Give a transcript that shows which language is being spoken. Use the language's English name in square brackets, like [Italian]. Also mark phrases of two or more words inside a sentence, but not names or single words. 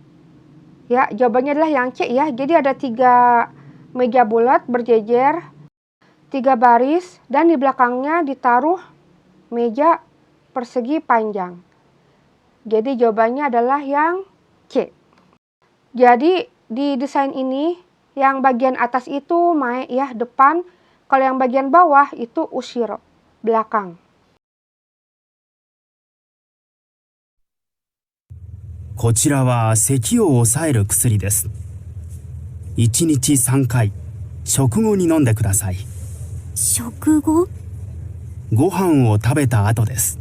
[Indonesian] Ya, jawabannya adalah yang C ya. Jadi ada 3 meja bulat berjejer, 3 baris, dan di belakangnya ditaruh meja persegi panjang. Jadi jawabannya adalah yang C. Jadi di desain ini yang bagian atas itu mae ya, depan. Kalau yang bagian bawah itu ushiro, belakang. [Japanese] こちらは咳を抑える薬です。1日3回、食後に飲んでください。食後？ご飯を食べた後です。